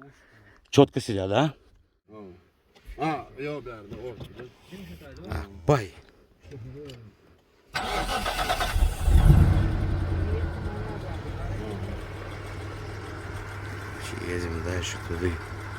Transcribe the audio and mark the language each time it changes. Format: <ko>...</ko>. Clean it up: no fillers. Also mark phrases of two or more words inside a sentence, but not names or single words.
<ru>Четко сидят, да?</ru> <tr>Yok derdi ortada.</tr> <ru>Бай. Едем дальше туда.</ru>